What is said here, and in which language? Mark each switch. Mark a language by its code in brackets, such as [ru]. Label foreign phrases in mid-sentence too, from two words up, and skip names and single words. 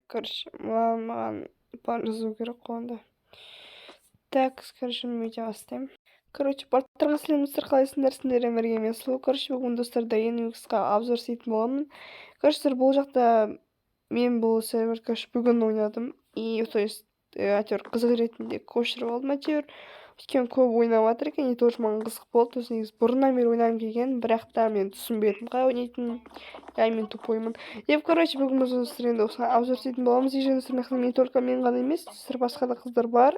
[kk] короче, маған план жазу керек қой онда. [ru] Так, короче, [kk] видео бастаймын. Короче, барлықтарыңа сәлем достар, қалайсыңдар? Сіздермен бірге мен Сұлу. Короче, бүгін достар Дайын UX-қа обзор істейтін боламын. Короче, бұл жақта мен бұл сервер, короче, бүгін ойнадым. [ru] И, то есть, [kk] әйтеуір қызық ретінде көшіріп алдым әйтеуір. Өйткені көп ойнап жатыр екен, [ru] и тоже [kk] маған қызық болды. [ru] То есть, [kk] негізі бұрыннан бері ойнағым келген, бірақ та мен түсінбедім қалай ойнайтынын. Я мен тупоймын. [ru] И, короче, [kk] бүгін біз достар енді осыған обзор істейтін боламыз. И және достар, мен только мен ғана емес, достар басқа да қыздар бар.